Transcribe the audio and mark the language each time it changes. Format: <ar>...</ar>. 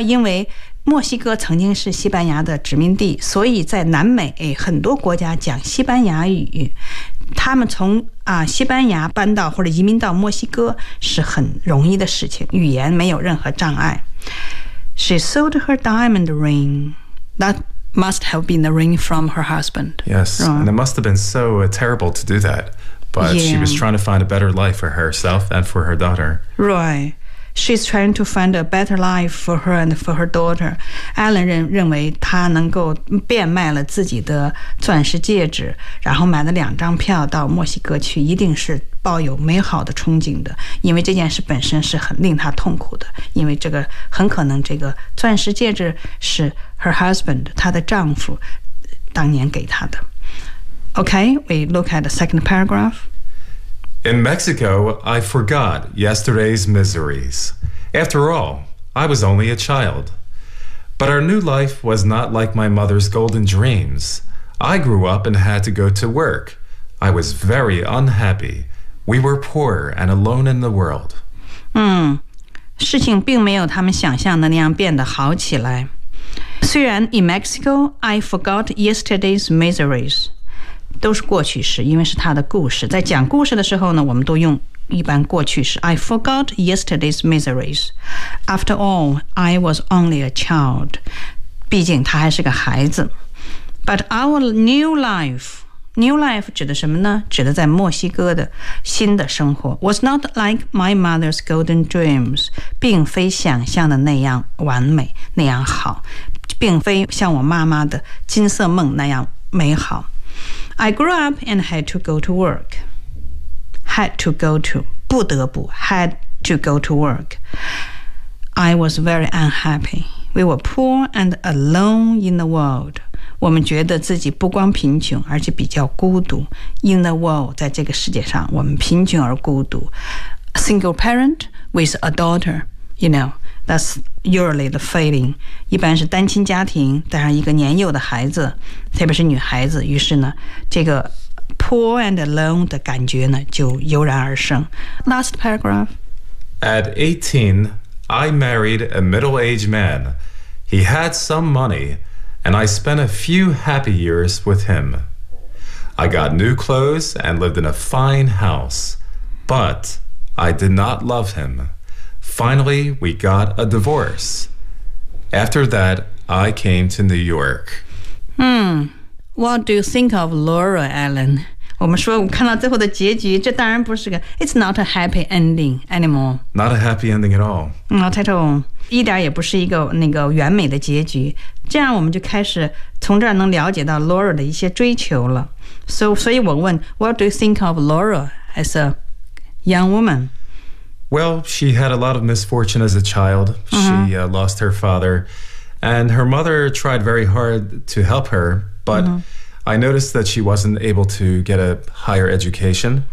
<zh>因为墨西哥曾经是西班牙的殖民地，所以在南美很多国家讲西班牙语。他们从西班牙搬到或者移民到墨西哥是很容易的事情，语言没有任何障碍。</zh> <en>She sold her diamond ring. That must have been the ring from her husband. Yes, and it must have been so terrible to do that. But she was trying to find a better life for herself and for her daughter. Right. She's trying to find a better life for her and for her daughter.</en> <zh>Alan 认为他能够变卖了自己的钻石戒指，然后买了两张票到墨西哥去，一定是抱有美好的憧憬的，因为这件事本身是很令他痛苦的，因为这个很可能这个钻石戒指是</zh> <en>her husband</en> <zh>她的丈夫当年给她的。</zh> <en>Okay, we look at the second paragraph. In Mexico, I forgot yesterday's miseries. After all, I was only a child. But our new life was not like my mother's golden dreams. I grew up and had to go to work. I was very unhappy. We were poor and alone in the world.</en> <zh>事情并没有他们想象的那样变得好起来。虽然</zh> <en>in Mexico, I forgot yesterday's miseries.</en> <zh>都是过去式，因为是他的故事。在讲故事的时候呢，我们都用一般过去式。</zh> <en>I forgot yesterday's miseries. After all, I was only a child.</en> <zh>毕竟他还是个孩子。</zh> <en>But our new life...</en> <zh>New life 指的什么呢？指的在墨西哥的新的生活。</zh> <en>Was not like my mother's golden dreams，</en> <zh>并非想象的那样完美，那样好，并非像我妈妈的金色梦那样美好。</zh> <en>I grew up and had to go to work. Had to go to，</en> <zh>不得不</zh> <en>，had to go to work. I was very unhappy. We were poor and alone in the world.</en> <zh>我们觉得自己不光贫穷，而且比较孤独。</zh> <en>In the world，</en> <zh>在这个世界上，我们贫穷而孤独。</zh> <en>A single parent with a daughter， you know， that's usually the feeling。</en> <zh>一般是单亲家庭带上一个年幼的孩子，特别是女孩子。于是呢，这个</zh> <en>poor and alone</en> <zh>的感觉呢，就油然而生。</zh> <en>Last paragraph。 At 18, I married a middle-aged man. He had some money. And I spent a few happy years with him. I got new clothes and lived in a fine house. But I did not love him. Finally, we got a divorce. After that, I came to New York. What do you think of Laura, Alan?</en> <zh>我们说我看到最后的结局，这当然不是个</zh> <en>It's not a happy ending anymore. Not a happy ending at all. Not at all.</en> <zh>一点也不是一个那个完美的结局。这样我们就开始从这儿能了解到 Laura 的一些追求了。所以我问</zh> <en>,What do you think of Laura as a young woman? Well, she had a lot of misfortune as a child. She lost her father. And her mother tried very hard to help her. But I noticed that she wasn't able to get a higher education.</en>